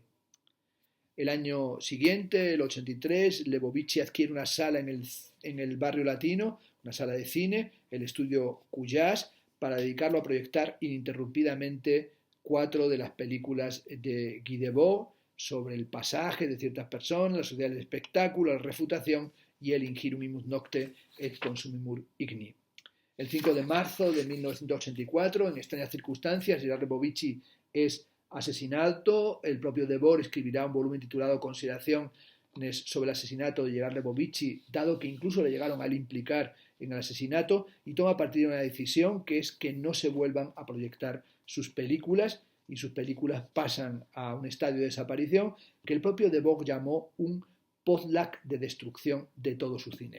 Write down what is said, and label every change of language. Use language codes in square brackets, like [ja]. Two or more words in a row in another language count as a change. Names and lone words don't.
[es] El año siguiente, el 83, Lebovici adquiere una sala en el barrio latino, una sala de cine, el estudio Cuyás, para dedicarlo a proyectar ininterrumpidamente 4 de las películas de Guy Debord, sobre el pasaje de ciertas personas, la sociedad del espectáculo, la refutación y el ingirumimus nocte et consumimur igni. El 5 de marzo de 1984, en extrañas circunstancias, Gerard Lebovici es asesinado. El propio Debord escribirá un volumen titulado Consideraciones sobre el asesinato de Gerard Lebovici, dado que incluso le llegaron a implicar en el asesinato, y toma partido de una decisión, que es que no se vuelvan a proyectar sus películas, y sus películas pasan a un estadio de desaparición que el propio Debord llamó un potlatch de destrucción de todo su cine.